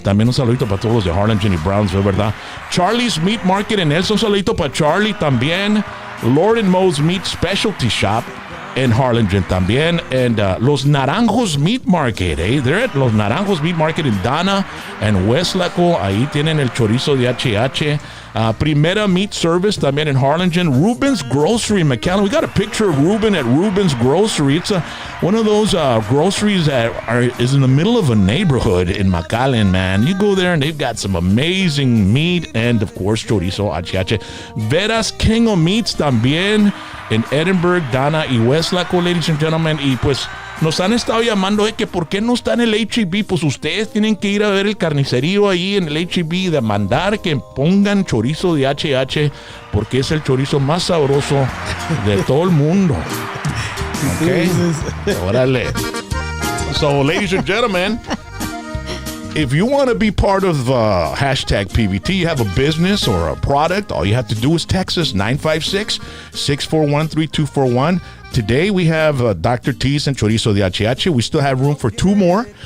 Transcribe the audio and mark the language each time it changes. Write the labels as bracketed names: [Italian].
[Spanish] También un saludito para todos los de Harlingen y Brownsville, ¿verdad? Charlie's Meat Market en Elsa. Un saludito para Charlie también. Lord and Moe's Meat Specialty Shop en Harlingen también. [English] And Los Naranjos Meat Market, They're at Los Naranjos Meat Market in Dana and Westlaco. [Spanish] Ahí tienen el chorizo de HyH. [English] Primera Meat Service también in Harlingen. Ruben's Grocery in McAllen. We got a picture of Ruben at Ruben's Grocery. It's one of those groceries that is in the middle of a neighborhood in McAllen, man. You go there and they've got some amazing meat and, of course, Chorizo HyH. Veras King of Meats también in Edinburgh, Dana y Westlaco, ladies and gentlemen. [Spanish] Y pues nos han estado llamando de que por qué no está en el H-E-B. Pues ustedes tienen que ir a ver el carnicerío ahí en el H-E-B y demandar que pongan chorizo de HH porque es el chorizo más sabroso de todo el mundo. Okay. Órale. [English] So, ladies and gentlemen, if you want to be part of hashtag PVT, you have a business or a product, all you have to do is text us 956-641-3241. Today we have Dr. T's and Chorizo de HH. We still have room for 2 more.